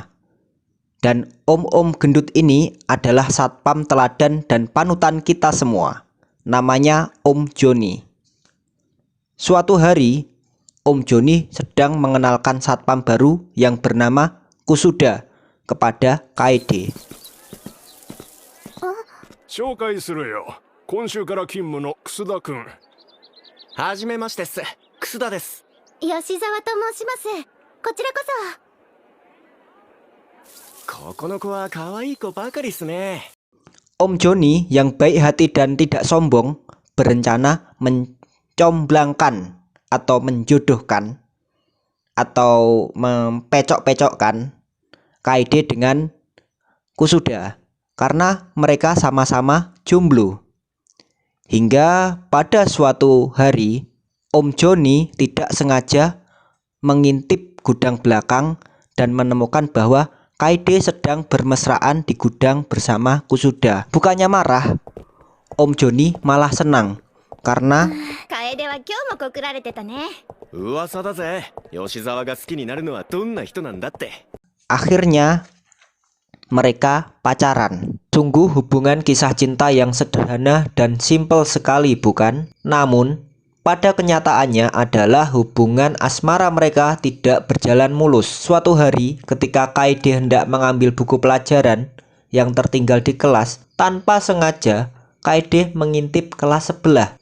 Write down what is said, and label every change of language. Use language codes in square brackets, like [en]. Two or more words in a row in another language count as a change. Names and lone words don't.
[id] Dan om-om gendut ini adalah satpam teladan dan panutan kita semua. Namanya Om Joni. Suatu hari, Om Joni sedang mengenalkan satpam baru yang bernama Kusuda kepada Kaede. [ja] 紹介するよ。今週から勤務の楠田くん。はじめましてっす。楠田です。吉沢と申します。こちらこここの子は可愛い子ばかりっすね。 [id] Om Joni yang baik hati dan tidak sombong berencana mencomblangkan atau menjodohkan atau mempecok-pecokkan Kaede dengan Kusuda karena mereka sama-sama jomblo. Hingga pada suatu hari Om Joni tidak sengaja mengintip gudang belakang dan menemukan bahwa Kaede sedang bermesraan di gudang bersama Kusuda. Bukannya marah, Om Joni malah senang karena [ja] そ。楓は今日も告られてたね。噂だぜ。吉沢が好きになるのはどんな人なんだって。 [id] akhirnya mereka pacaran. Sungguh hubungan kisah cinta yang sederhana dan simpel sekali, bukan? Namun pada kenyataannya adalah hubungan asmara mereka tidak berjalan mulus. Suatu hari ketika Kaede hendak mengambil buku pelajaran yang tertinggal di kelas, tanpa sengaja Kaede mengintip kelas sebelah.